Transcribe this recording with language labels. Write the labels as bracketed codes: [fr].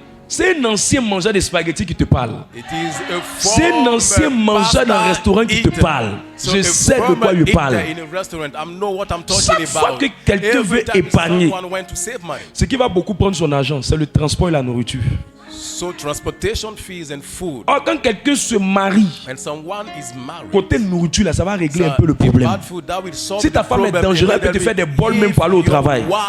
[fr] C'est un ancien mangeur de spaghettis qui te parle. C'est un ancien mangeur d'un restaurant qui te parle. Je sais de quoi il parle. Chaque fois que quelqu'un veut épargner, ce qui va beaucoup prendre son argent, c'est le transport et la nourriture. [en] So transportation fees and food. [fr] Or, quand quelqu'un se marie, côté nourriture, là, ça va régler un peu le problème. Si ta femme est dangereuse, elle peut te faire des bols même pour aller au travail.